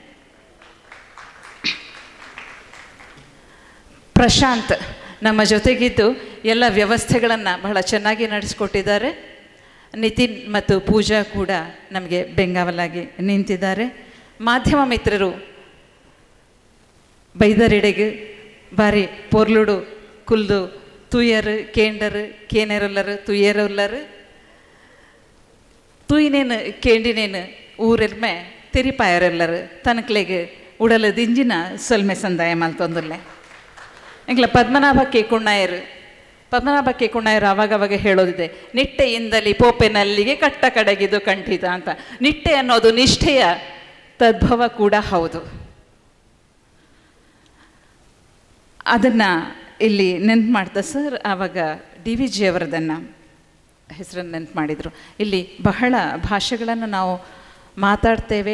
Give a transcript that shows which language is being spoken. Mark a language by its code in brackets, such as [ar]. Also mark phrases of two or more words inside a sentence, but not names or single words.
[kn] ಪ್ರಶಾಂತ್ ನಮ್ಮ ಜೊತೆಗಿದ್ದು ಎಲ್ಲ ವ್ಯವಸ್ಥೆಗಳನ್ನು ಬಹಳ ಚೆನ್ನಾಗಿ ನಡೆಸಿಕೊಟ್ಟಿದ್ದಾರೆ. ನಿತಿನ್ ಮತ್ತು ಪೂಜಾ ಕೂಡ ನಮಗೆ ಬೆಂಗಾವಲಾಗಿ ನಿಂತಿದ್ದಾರೆ. [tcy] ಮಾಧ್ಯಮ ಮಿತ್ರರು ಬೈದರೆಡೆಗೆ ಬಾರಿ ಪೊರ್ಲುಡು ಕುಲ್ದು ತುಯ್ಯರು ಕೇಂಡರು ಕೇನೆರೊಲ್ಲರು ತುಯ್ಯರೊಲ್ಲರು ತೂಯಿನೇನು ಕೇಂಡಿನೇನು ಊರೆಲ್ಮೆ ತಿರಿಪಾಯರೆಲ್ಲರು ತನಕ್ಲೆಗೆ ಉಡಲು ದಿಂಜಿನ ಸೊಲ್ಮೆ ಸಂದಾಯ ಮಲ್ತೊಂದಲ್ಲೇ ಎಂಗ್ಲ ಪದ್ಮನಾಭ ಕೇಕುಣ್ಣಯ್ಯರು [kn] ಆವಾಗವಾಗ ಹೇಳೋದಿದೆ, ನಿಟ್ಟೆಯಿಂದಲಿ ಪೋಪೆನಲ್ಲಿಗೆ ಕಟ್ಟ ಕಡೆಗಿದು ಕಂಠಿತ ಅಂತ. ನಿಟ್ಟೆ ಅನ್ನೋದು ನಿಷ್ಠೆಯ ತದ್ಭವ ಕೂಡ ಹೌದು. ಅದನ್ನು ಇಲ್ಲಿ ನೆನ್ಪು ಮಾಡ್ತಾ ಸರ್ ಆವಾಗ DVG ಅವರದನ್ನು ಹೆಸರನ್ನು ನೆನ್ಪು ಮಾಡಿದರು. ಇಲ್ಲಿ ಬಹಳ ಭಾಷೆಗಳನ್ನು ನಾವು ಮಾತಾಡ್ತೇವೆ.